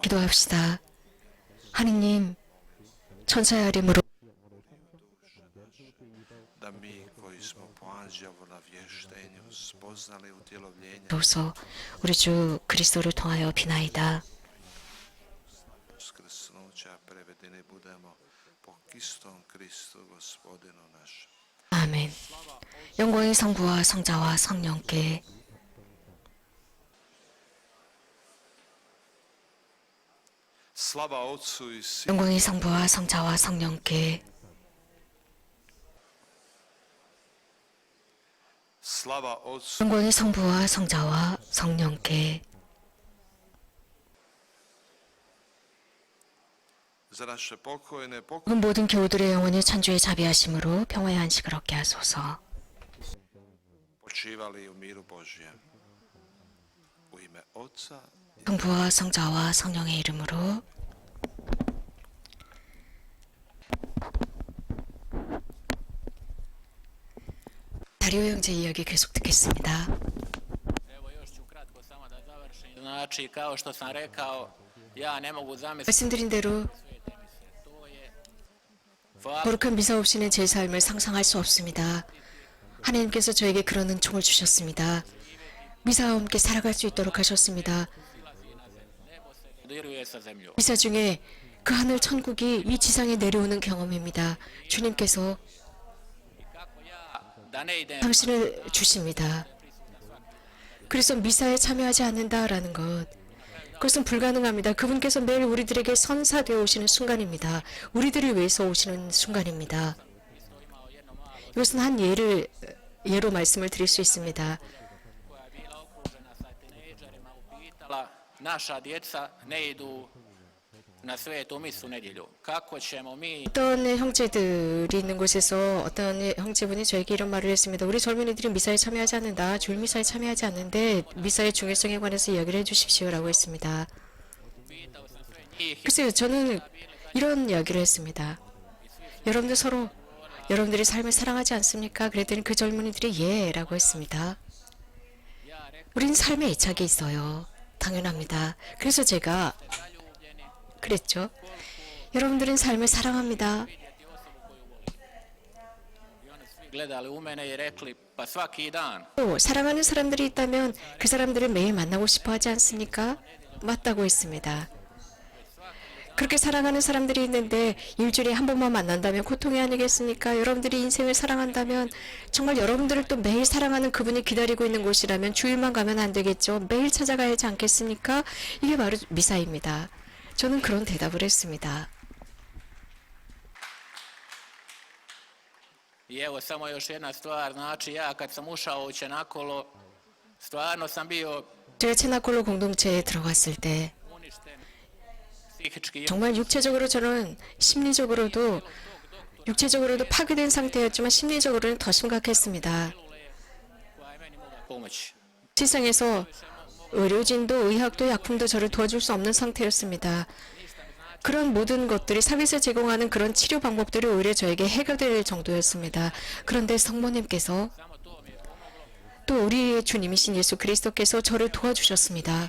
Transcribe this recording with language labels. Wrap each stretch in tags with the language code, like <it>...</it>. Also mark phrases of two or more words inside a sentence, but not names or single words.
<ko>기도합시다. 하느님 천사의 아림으로</ko> <hr>Da mi koji smo po anđelovu navještenju spoznali utjelovljenje</hr> <ko>로서 우리 주 그리스도를 통하여 비나이다.</ko> <hr>uskrsnuća prevedeni budemo po istom Kristu gospodinu našem.</hr> <ko>아멘. 영광의 성부와 성자와 성령께</ko> <hr>Slava Otcu i Sinu</hr> <ko>영광의 성부와 성자와 성령께</ko> <hr>Slava Otcu</hr> <ko>영광의 성부와 성자와 성령께</ko> <hr>za naše pokojne</hr> <ko>모든 교우들의 영혼이 천주의 자비하심으로 평화의 안식을 얻게 하소서.</ko> <hr>počivali u miru Božjem. U ime Otca</hr> <ko>성부와 성자와 성령의 이름으로 다리오 형제 이야기 계속 듣겠습니다.</ko> <hr>Evo još ću kratko samo da završim. Znači, kao što sam rekao, ja ne mogu zamisliti</hr> <ko>말씀드린 대로</ko> <hr>svete mise. To je hvala</hr> <ko>거룩한 미사 없이는 제 삶을 상상할 수 없습니다. 하나님께서 저에게 그런 은총을 주셨습니다. 미사와 함께 살아갈 수 있도록 하셨습니다.</ko> <hr>dodiruje sa zemljom.</hr> <ko>미사 중에 그 하늘 천국이 이 지상에 내려오는 경험입니다. 주님께서</ko> <hr>Kako ja da ne idem</hr> <ko>당신을 주십니다. 그래서 미사에 참여하지 않는다라는 것, 그것은 불가능합니다. 그분께서 매일 우리들에게 선사되어 오시는 순간입니다. 우리들을 위해서 오시는 순간입니다. 이것은 한 예로 말씀을 드릴 수 있습니다.</ko> <hr>koja je bila okružena sa tinejdžerima upitala, naša djeca ne idu na svetu misu nedjelju. Kako ćemo mi</hr> <ko>어떤 형제들이 있는 곳에서 어떤 형제분이 저에게 이런 말을 했습니다. 우리 젊은이들이 미사에 참여하지 않는다. 주일 미사에 참여하지 않는데 미사의 중요성에 관해서 이야기를 해주십시오라고 했습니다.</ko> <hr>pitao sam sve njih</hr> <ko>글쎄요, 저는 이런 이야기를 했습니다. 여러분들 서로 여러분들이 삶을 사랑하지 않습니까? 그랬더니 그 젊은이들이 예라고 했습니다. 우린 삶에 애착이 있어요. 당연합니다. 그래서 제가 그랬죠. 여러분들은 삶을 사랑합니다.</ko> <hr>gledali u mene i rekli pa svaki dan</hr> <ko>또 사랑하는 사람들이 있다면 그 사람들을 매일 만나고 싶어 하지 않습니까? 맞다고 했습니다. 그렇게 사랑하는 사람들이 있는데 일주일에 한 번만 만난다면 고통이 아니겠습니까? 여러분들이 인생을 사랑한다면 정말 여러분들을 또 매일 사랑하는 그분이 기다리고 있는 곳이라면 주일만 가면 안 되겠죠. 매일 찾아가야 하지 않겠습니까? 이게 바로 미사입니다. 저는 그런 대답을 했습니다.</ko> <hr>i evo samo još jedna stvar, znači ja kad sam ušao u Čenakolo stvarno sam bio</hr> <ko>제가 체나콜로 공동체에 들어갔을 때</ko> <hr>uništen psihički.</hr> <ko>정말 육체적으로 저는 심리적으로도 육체적으로도 파괴된 상태였지만 심리적으로는 더 심각했습니다.</ko> <hr>koja je meni mogla pomoći.</hr> <ko>세상에서 의료진도 의학도 약품도 저를 도와줄 수 없는 상태였습니다. 그런 모든 것들이 사회에서 제공하는 그런 치료 방법들이 오히려 저에게 해결될 정도였습니다. 그런데 성모님께서 또 우리의 주님이신 예수 그리스도께서 저를 도와주셨습니다.</ko>